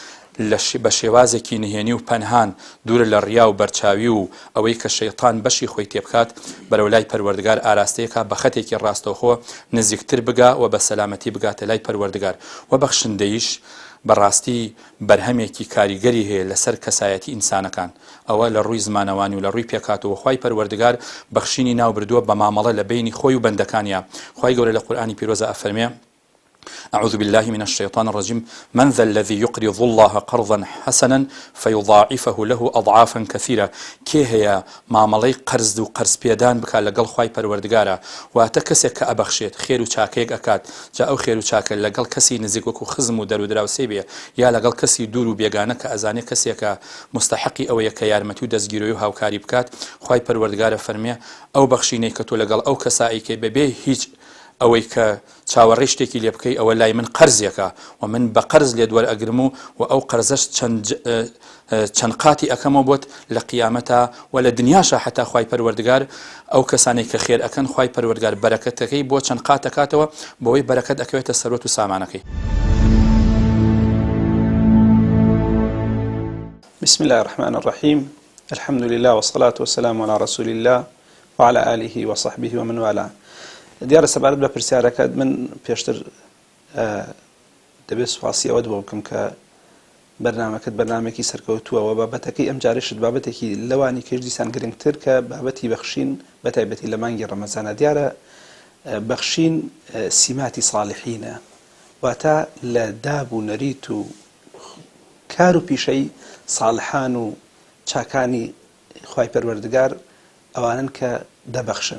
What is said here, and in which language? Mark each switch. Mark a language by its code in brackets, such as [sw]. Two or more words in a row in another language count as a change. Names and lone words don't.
[ckb] بە شێوازێکی نهێنی و پەنهان دوورە لە ڕیا و بەرچاوی و ئەوەی کە شەیطان بەشی خۆی تێبکات بەرەو لای پەروەردگار ئاراستەیەکە بە خەتێکی ڕاستەوخۆ نزیکتر بگا و بە سەلامەتی بگاتە لای پەروەردگار. و بەخشندەیش بەڕاستی بەرهەمێکی کاریگەری هەیە لەسەر کەسایەتی ئینسانەکان. ئەوە لە ڕووی زمانەوانی و لە ڕووی پێکاتەوە خی پەروەردگار بەخشینی ناو بردووە بە مامەڵە لە بینی خۆی و بەندەکانیە. خی گەورە لە قورئانی پیرۆزە ئەفەرمێ: [ar] أعوذ بالله من الشيطان الرجيم من ذا الذي يقرض الله قرضا حسنا فيضاعفه له أضعافا كثيرة. [ckb] كي هي معاملەی قرض و قرض پێدان بکە لەگەڵ خی پەروەردگارە واتە کەسێک کە ئەبەخشێت خێر و چاکەیەک ئەکات، جا ئەو خێر و چاکە لەگەڵ کەسی نزیک وەکو خزم و دەرودراوسێ بێ یا لەگەڵ کەسی دوور و بێگانە کە ئەزانێت کەسێکە مستحقی ئەوەیە کە یارمەتی و دەستگیرۆی و هاوکاری بکات. خی پەروەردگارە فەرمێ ئەو بەخشینەی کە تۆ لەگەڵ ئەو کەساییکە بەبێ هیچ ئەوەی کە چاوەڕێی شتێکی لێ بکەی ئەوە لای من قەرزێکە و من بە قەرز لێ دووەرئەگرم و ئەو قەرزەش چەند قاتی ئەەکەمەوە بۆت لە قیامەتە و لە دنیاشە حتا خی پەروەردگار ئەو کەسانێک کە خێر ئەکەن خی پەروەردگار بەرەکەتەکەی بۆ چەند قات دەکاتەوە بۆەوەی بەرەکەت ئەکەوێتە سەرۆت و سامانەکەی. [ar] بسم الله الرحمن الرحيم الحمد لله والصلاة والسلام على رسول الله وعلى آله وصحبه ومن والاه. [ckb] دیارە سەبارەت بە پرسیارەکەت من پێشتر دەبێت سوپاسی ئەوە بۆ بکەم کە بەرنامەکەت بەرنامێکی سەرکەوتووە و بابەتەکەی ئەم جارێشت بابەتێکی لەوانی کەش دیسان گرنگتر کە بابەتی بەخشین بەتایبەتی لە مانگی ڕەمەزانە. دیارە بەخشین سیماتی ساڵحینە، واتە لە داب و نەریت و کار و پیشەی ساڵحان و چاکانی خوای پەروەردگار ئەوانن کە دەبەخشن.